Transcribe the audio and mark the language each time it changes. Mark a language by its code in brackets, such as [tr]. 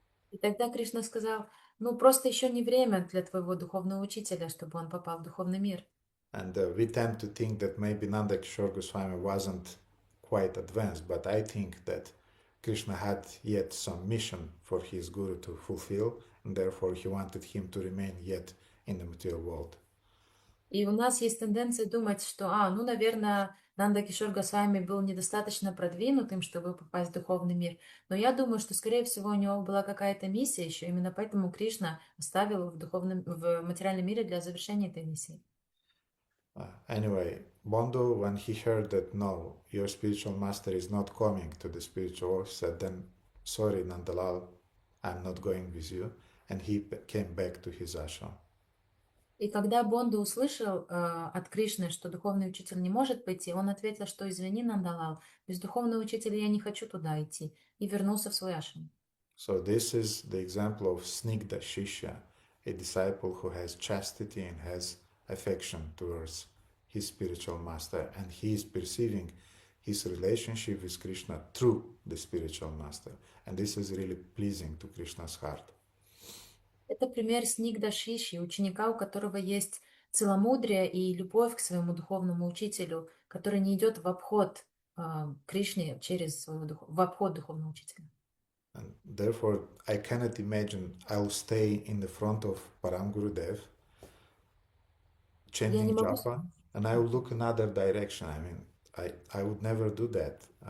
[ru] И тогда Кришна сказал, просто еще не время для твоего духовного учителя, чтобы он попал в духовный мир. [en] And we tend to think that maybe Nanda Kishore Goswami wasn't quite advanced, but I think that Krishna had yet some mission for his guru to fulfill, and therefore he wanted him to remain yet in the material world. [ru] И у нас есть тенденция думать, что, наверное, Нанда Кишор Госвами был недостаточно продвинутым, чтобы попасть в духовный мир. Но я думаю, что, скорее всего, у него была какая-то миссия еще. Именно поэтому Кришна оставил его в материальном мире для завершения этой миссии. [en] Anyway, Bondu, when he heard that, no, your spiritual master is not coming to the spiritual world, said, then, sorry, Nandalal, I'm not going with you. And he came back to his ashram. [ru] И когда Бонду услышал от Кришны, что духовный учитель не может пойти, он ответил, что извини, Нандалал, без духовного учителя я не хочу туда идти, и вернулся в свой ашрам. [en] So this is the example of Snigdha Shishya, a disciple who has chastity and has affection towards his spiritual master, and he is perceiving his relationship with Krishna through the spiritual master, and this is really pleasing to Krishna's heart. [ru] Это пример Снигда Шиши, ученика, у которого есть целомудрие и любовь к своему духовному учителю, который не идет в обход Кришне через в обход духовного учителя. [en] And therefore, I cannot imagine I'll stay in the front of Param Gurudev, chanting japa, and I will look another direction. I mean, I would never do that.